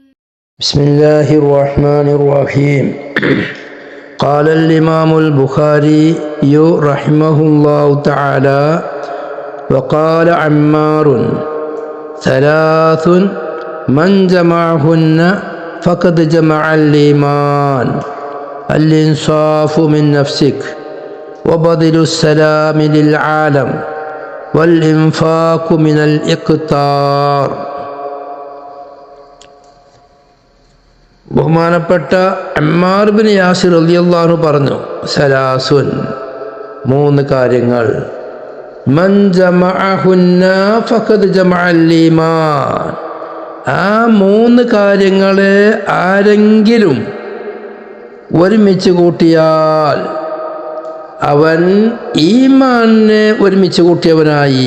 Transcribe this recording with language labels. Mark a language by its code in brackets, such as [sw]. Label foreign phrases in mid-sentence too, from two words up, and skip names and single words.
[ar] بسم الله الرحمن الرحيم قال الإمام البخاري رحمه الله تعالى وقال عمار ثلاث من جمعهن فقد جمع الإيمان الإنصاف من نفسك وبذل السلام للعالم والإنفاق من الإقتار. [ml] ബഹുമാനപ്പെട്ട അമ്മാർ ബിൻ യാസിർ [ar] رضي الله عنه [ml] പറഞ്ഞു, സലാസുൻ, മൂന്ന് കാര്യങ്ങൾ, [ar] من جمعهن فقد جمع الإيمان, [ml] ആ മൂന്ന് കാര്യങ്ങളെ ആരെങ്കിലും ഒരുമിച്ച് കൂട്ടിയാൽ അവൻ ഈമാനെ ഒരുമിച്ച് കൂട്ടിയവനായി.